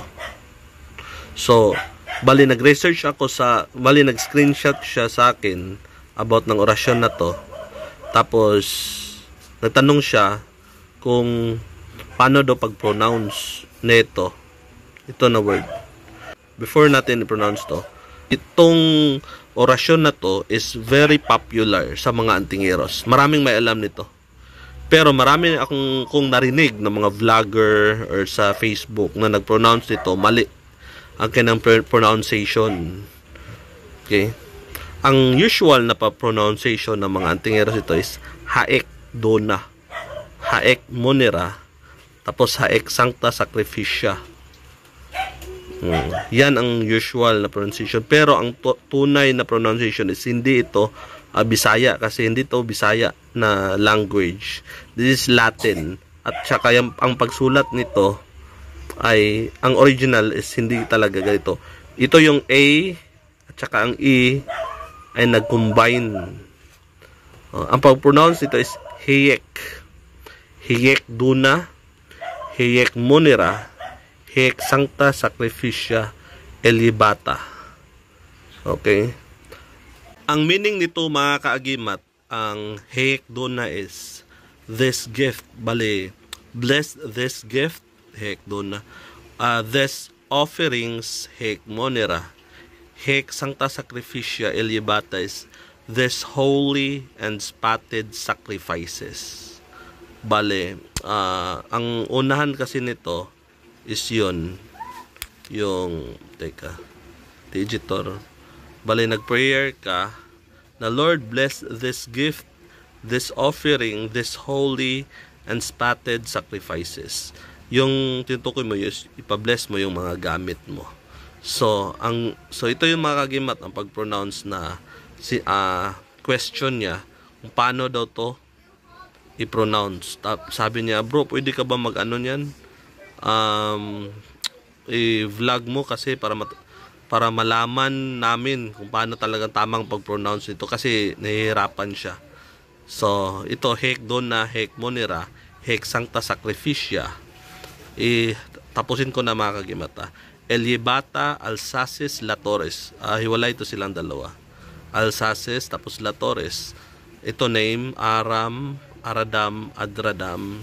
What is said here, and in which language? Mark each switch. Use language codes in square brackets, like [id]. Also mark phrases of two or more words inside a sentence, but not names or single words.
[tl] So, nag-research ako nag-screenshot siya sa akin about ng orasyon na to. Tapos nagtanong siya kung paano daw pag-pronounce nito. Ito na word. Before natin i-pronounce to, itong orasyon na to is [en] very popular [tl] sa mga antingeros. Maraming may alam nito. Pero marami kung narinig ng mga vlogger or sa Facebook na nag-pronounce nito, mali ang kanyang pronunciation. Okay? Ang usual na pronunciation ng mga antingeros ito is [la] haek dona, haek monera, [tl] tapos [la] haek sancta sacrificia. [tl] Yan ang usual na pronunciation. Pero ang tunay na pronunciation is hindi ito Bisaya, kasi hindi ito Bisaya na language. [en] This is Latin. [tl] At saka ang pagsulat nito ay, ang original is hindi talaga ganito. Ito yung A at saka ang E ay nag-combine. Ang pag-pronounce nito is heyek. [la] Heyek duna, heyek monera, heyek sancta sacrificia elibata. [tl] Okay? Ang meaning nito, mga kaagimat, ang [la] heyek duna [tl] is [en] this gift. Bale, bless this gift, [la] heyek duna. [en] This offerings, [la] heyek monera. Heyek sancta sacrificia elibata [en] is this holy and spotted sacrifices. [tl] Bale, ang unahan kasi nito is yung digitor. Bale, nag-prayer ka na, Lord, [en] bless this gift, this offering, this holy and spotted sacrifices. [tl] Yung tinutukoy mo is ipa-bless mo yung mga gamit mo. So ito yung mga kagimat, ang pag-pronounce na question niya kung paano daw to i-pronounce. Sabi niya, bro, pwede ka ba mag-ano niyan? I-vlog mo kasi para malaman namin kung paano talagang tamang pag-pronounce nito, kasi nahihirapan siya. So ito, [la] hek dona, hek monera, hek sancta sacrificia. [tl] Tapusin ko na, mga kagimata. [la] Elibata, Alsaces, Latores. [tl] Hiwalay ito silang dalawa. [la] Alsaces, tapos Latores. [tl] Ito name, Aram, Aradam, Adradam.